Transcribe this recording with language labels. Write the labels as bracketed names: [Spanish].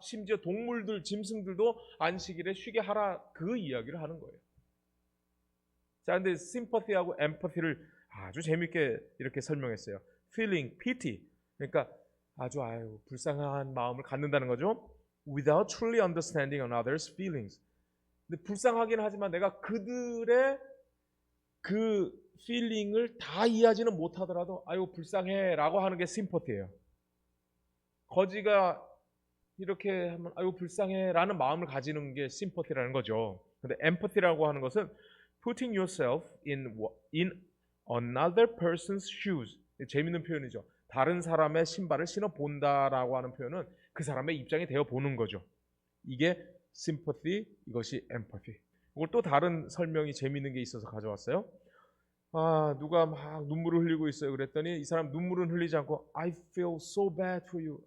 [Korean] 심지어 동물들, 짐승들도 안식일에 쉬게 하라. 그 이야기를 하는 거예요. 자, 근데 sympathy하고 empathy를 아주 재밌게 이렇게 설명했어요. [English] feeling, pity. [Korean] 그러니까 아주 불쌍한 마음을 갖는다는 거죠. [English] Without truly understanding another's feelings. [Korean] 근데 불쌍하긴 하지만 내가 그들의 그 feeling을 다 이해하지는 못하더라도 아유 불쌍해라고 하는 게 sympathy예요. 거지가 이렇게 하면 아유 불쌍해라는 마음을 가지는 게 sympathy라는 거죠. 근데 empathy라고 하는 것은 [English] putting yourself in another person's shoes. [Korean] 재밌는 표현이죠. 다른 사람의 신발을 신어 본다라고 하는 표현은 그 사람의 입장이 되어 보는 거죠. 이게 sympathy, 이것이 empathy. 이걸 또 다른 설명이 재밌는 게 있어서 가져왔어요. 누가 막 눈물을 흘리고 있어요. 그랬더니 이 사람 눈물은 흘리지 않고 [English] I feel so bad for you.